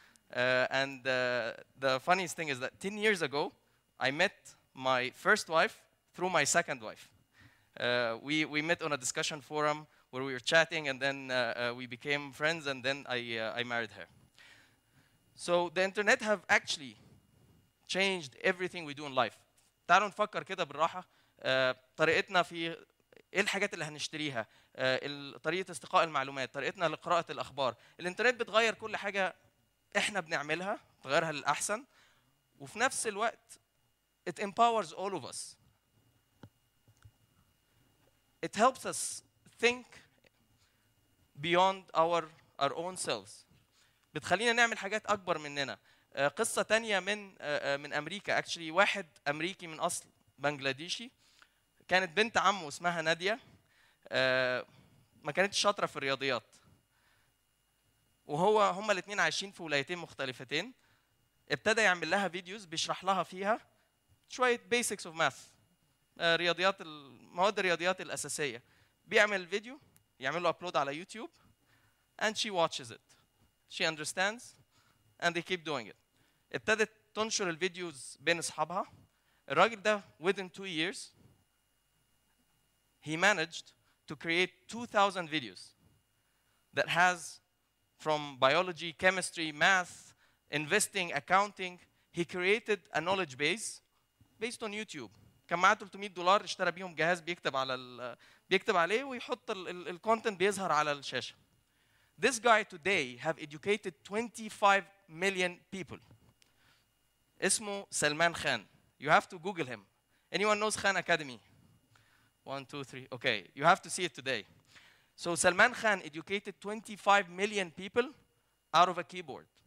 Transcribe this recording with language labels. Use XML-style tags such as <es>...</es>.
<en>And the funniest thing is that 10 years ago I met my first wife through my second wife. We met on a discussion forum where we were chatting and then we became friends and then I married her. So the internet have actually changed everything we do in life.</en> <ar>تعالوا نفكر كده بالراحة. طريقتنا في ايه الحاجات اللي هنشتريها، طريقة استقاء المعلومات، طريقتنا لقراءة الأخبار. الانترنت بتغير كل حاجة احنا بنعملها، تغيرها للأحسن، وفي نفس الوقت</ar> <en>it empowers all of us. It helps us think beyond our own selves.</en> <ar>بتخلينا نعمل حاجات أكبر مننا. قصة تانية من أمريكا</ar> <en>actually.</en> <ar>واحد أمريكي من أصل بنجلاديشي، كانت بنت عمه اسمها نادية، ما كانتش شاطره في الرياضيات، هما الاثنين عايشين في ولايتين مختلفتين. ابتدى يعمل لها فيديوز بيشرح لها فيها شويه</ar> <en>basics of math،</en> <ar>رياضيات مواد الرياضيات الاساسيه. بيعمل فيديو يعمل له ابلود على يوتيوب</ar> <en>and she watches it. She understands and they keep doing it.</en> <ar>ابتدت تنشر الفيديوز بين اصحابها. الراجل ده</ar> <en>within 2 years he managed to create 2,000 videos that has from biology, chemistry, math, investing, accounting. He created a knowledge base based on YouTube.</en> <ar>كان معاه $300 اشترى بيهم جهاز بيكتب عليه ويحط الكونتنت بيظهر على الشاشة.</ar> <en>This guy today have educated 25 million people.</en> <ar>اسمه سلمان خان.</ar> <en>You have to Google him. Anyone knows Khan Academy? 1, 2, 3. Okay, you have to see it today. So Salman Khan educated 25 million people out of a keyboard.</en>